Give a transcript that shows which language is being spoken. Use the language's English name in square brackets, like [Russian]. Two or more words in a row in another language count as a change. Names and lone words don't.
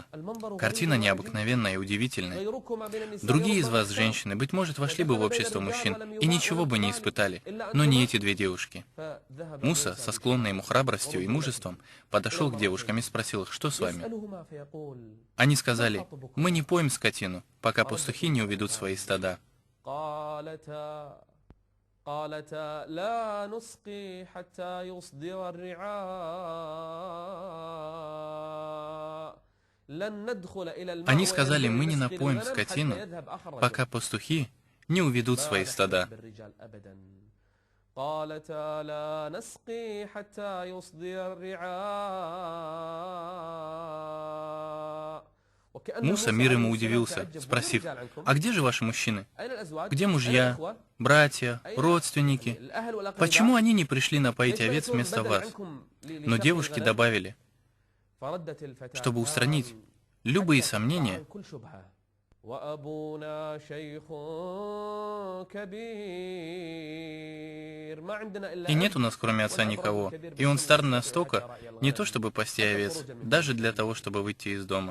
[Russian] Картина необыкновенная и удивительная. Другие из вас, женщины, быть может, вошли бы в общество мужчин и ничего бы не испытали, но не эти две девушки. Муса, со склонной ему храбростью и мужеством, подошел к девушкам и спросил их, что с вами? Они сказали, мы не поем скотину, пока пастухи не уведут свои стада. [Arabic] قالتا لا نسقي حتى يصدر الرعاء. [Russian] Они сказали, мы не напоим скотину, пока пастухи не уведут свои стада. [Arabic] قالتا لا نسقي حتى يصدر الرعاء. [Russian] Муса, мир ему, удивился, спросив, «А где же ваши мужчины? Где мужья, братья, родственники? Почему они не пришли напоить овец вместо вас?» Но девушки добавили, чтобы устранить любые сомнения, «И нет у нас, кроме отца, никого, и он стар настолько, не то чтобы пасти овец, даже для того, чтобы выйти из дома».